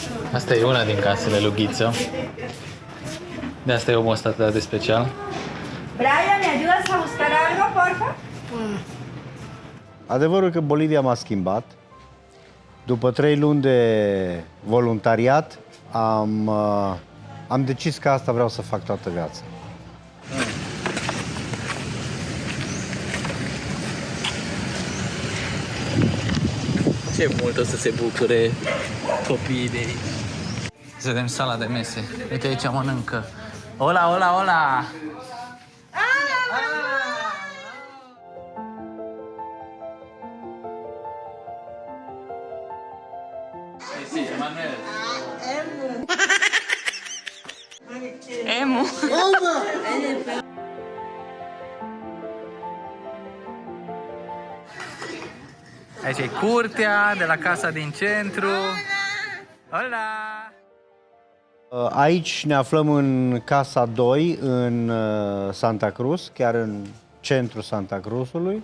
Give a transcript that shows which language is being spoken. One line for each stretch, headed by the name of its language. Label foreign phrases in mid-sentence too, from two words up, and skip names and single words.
Romanian: Asta e una din casele lui Ghiță. De asta e omul ăsta atât de special.
Spanish: Brian, ¿me ayudas a buscar algo, porfa?
Romanian: Adevărul că Bolivia m-a schimbat. După 3 luni de voluntariat, am decis că asta vreau să fac toată viața. Ce mult o să se bucure copiii de aici. Să vedem sala de mese. Uite aici mănâncă.
Spanish: Hola, hola, hola! Sí, Manuel. Emu.
Romanian: Aici e curtea de la casa din centru.
Spanish: Hola!
Romanian: Aici ne aflăm în Casa 2, în Santa Cruz, chiar în centrul Santa Cruzului.